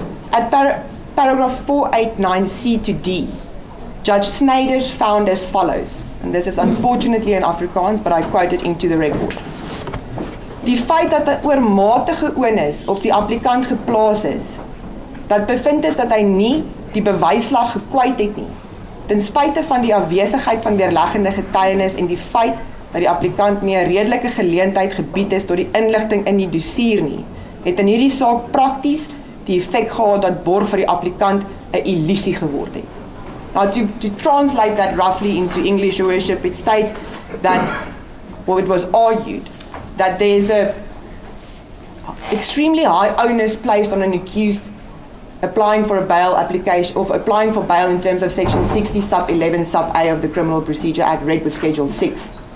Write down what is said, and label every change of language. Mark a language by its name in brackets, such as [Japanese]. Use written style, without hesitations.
[English] At paragraph 489C to D, Judge Snyders found as follows, and this is unfortunately in Afrikaans, but I quote it into the record. [Afrikaans] Die feit dat 'n oormatige onus op die applikant geplaas is, dat bevind is dat hy nie die bewysslag gekwyt het nie, ten spyte van die afwesigheid van weerleggende getuienis en die feit dat die applikant nie 'n redelike geleentheid gebied is tot die inligting in die dossier nie, het in hierdie saak prakties die effek gehad dat borg vir die applikant 'n illusie geword het. [English] Now, to translate that roughly into English, Your Worship, it states that, well, it was argued that there's a extremely high onus placed on an accused applying for a bail application, or applying for bail in terms of section 60 sub 11 sub A of the Criminal Procedure Act, read with Schedule 6.